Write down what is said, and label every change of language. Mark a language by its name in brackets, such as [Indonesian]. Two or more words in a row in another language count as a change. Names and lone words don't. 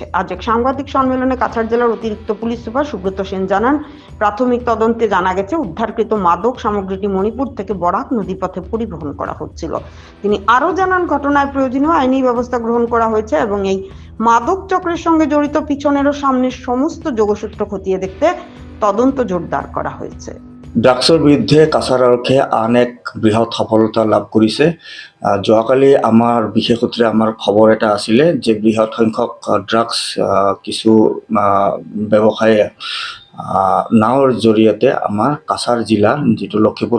[Bangla] আজ এক সাংবাদিক সম্মেলনে কাছাড় জেলার অতিরিক্ত পুলিশ সুপার সুব্রত সেন জানান, প্রাথমিক তদন্তে জানা গেছে উদ্ধারকৃত মাদক সামগ্রীটি মণিপুর থেকে বরাক নদীপথে পরিবহন করা হচ্ছিল। তিনি আরো জানান, ঘটনায় প্রয়োজনীয় আইনি ব্যবস্থা গ্রহণ করা হয়েছে এবং এই মাদক চক্রের সঙ্গে জড়িত পিছনের ও সামনের সমস্ত যোগসূত্র খতিয়ে দেখতে তদন্ত জোরদার করা হয়েছে। [Assamese] ড্ৰাগছৰ বিৰুদ্ধে কাছাৰ আৰক্ষীয়ে আন এক বৃহৎ সফলতা লাভ কৰিছে। যোৱাকালি আমাৰ বিশেষ সূত্ৰে আমাৰ খবৰ এটা আছিলে যে বৃহৎ সংখ্যক ড্ৰাগছ কিছু ব্যৱসায়ী নাওৰ জৰিয়তে আমাৰ কাছাৰ জিলাৰ যিটো লক্ষীপুৰ